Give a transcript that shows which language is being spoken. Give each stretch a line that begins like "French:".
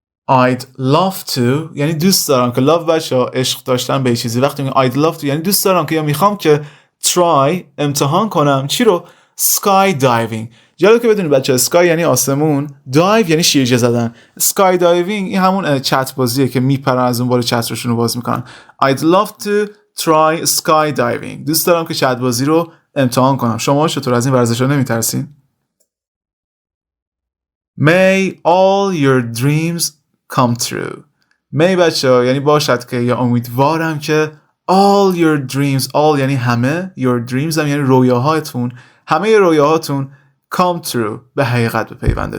English: I'd love to
Persian: یعنی دوست دارم که love بچه‌ها عشق داشتن به چیزی. وقتی میگم
English: I'd love to
Persian: یعنی دوست دارم که یا میخوام که try امتحان کنم چی رو؟ sky diving. جالب که بدونید بچه‌ها sky یعنی آسمون، dive یعنی شیرجه زدن. sky diving این همون چت بازیه که میپرن از اون بالا چترشون رو باز میکنن.
English: I'd love to try sky diving.
Persian: دوست دارم که چت بازی رو امتحان کنم. شما چطور از این ورزش‌ها نمیترسین؟
English: May all your dreams come true.
Persian: May بچه‌ها یعنی باشد که یا امیدوارم که
English: all your dreams
Persian: all یعنی همه your dreams هم یعنی رویاهاتون همه رویاهاتون
English: come true
Persian: به حقیقت بپیونده.